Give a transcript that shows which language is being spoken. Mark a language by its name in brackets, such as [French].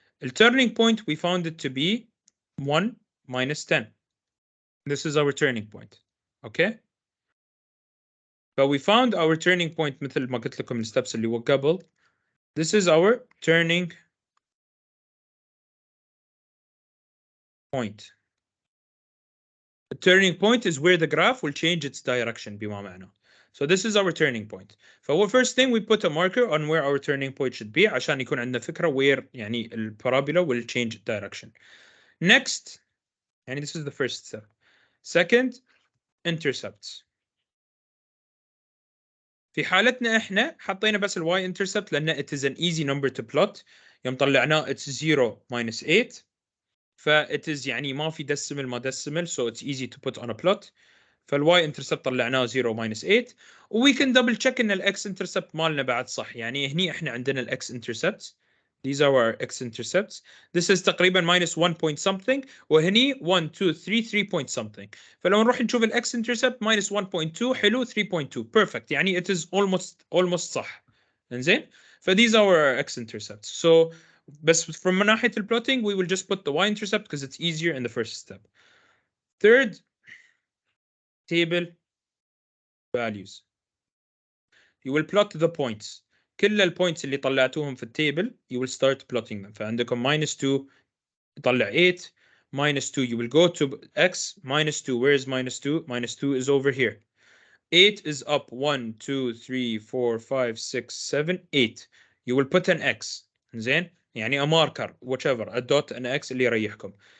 [English] turning point we found it to be 1 minus 10. This is our turning point. Okay? But we found our turning point [Arabic] مثل ما قلت لكم الستبس اللي هو قبل. [English] This is our turning point. The turning point is where the graph will change its direction [Arabic] بما معنى. [English] So this is our turning point. فهو first thing we put a marker on where our turning point should be [Arabic] عشان يكون عندنا فكرة [English] where يعني البارابولا will change direction. Next, يعني this is the first step. Second, intercepts. [Arabic] في حالتنا احنا حطينا بس الواي intercept لأن [English] it is an easy number to plot. [Arabic] يوم طلعناه [English] it's 0 minus 8. it is [Arabic] يعني ما في [English] decimal ما decimal so it's easy to put on a plot. [Arabic] فالواي intercept طلعناه 0 minus 8 و [English] we can double check [Arabic] ان الاكس intercept مالنا بعد صح يعني هني احنا عندنا الاكس intercepts. [English] These are our x-intercepts. This is تقريبا minus 1 point something [Arabic] وهني [English] 1 2 3 3 point something. [Arabic] فلو نروح نشوف الاكس intercept minus 1.2 حلو 3.2 perfect يعني [English] it is almost [Arabic] صح. [English] انزين these are our x-intercepts. So بس from ناحية الplotting we will just put the y-intercept because it's easier in the first step. Third, table values. You will plot the points. [Arabic] كل البوينتس اللي طلعتوهم في التيبل [English] you will start plotting them. [Arabic] فعندكم [English] minus 2 يطلع 8 minus 2 you will go to x minus 2 where is minus 2 minus 2 is over here 8 is up 1 2 3 4 5 6 7 8 you will put an x زين يعني a marker whichever a dot an x [Arabic] اللي يريحكم.